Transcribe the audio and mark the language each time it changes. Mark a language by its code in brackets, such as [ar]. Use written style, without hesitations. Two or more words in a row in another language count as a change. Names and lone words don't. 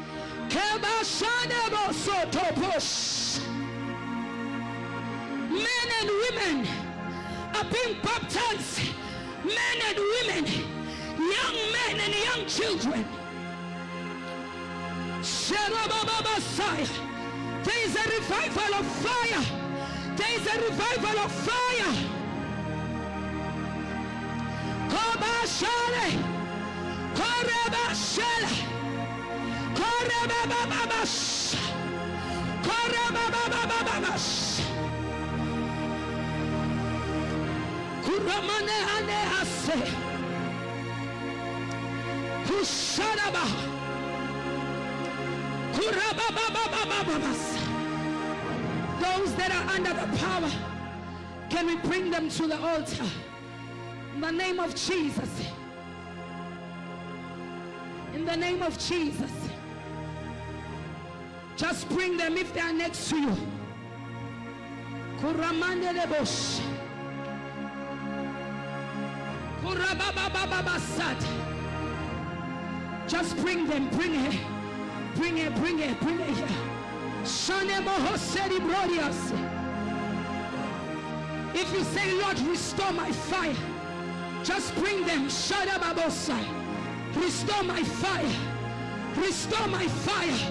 [en] Men and women are being baptized. Men and women, young men and young children. There is a revival of fire. There is a revival of fire. Kobashale, Korebashale, Korebababash, Korebabababash, Kuramane ane ase, Kusharaba, Kurababababababas. Those that are under the power, can we bring them to the altar? In the name of Jesus. In the name of Jesus. Just bring them if they are next to you. Kuramande lebosh. Kurababababasat. Just bring them, bring it. Bring it, bring it, bring it here. If you say, Lord, restore my fire, just bring them. Restore my fire. Restore my fire.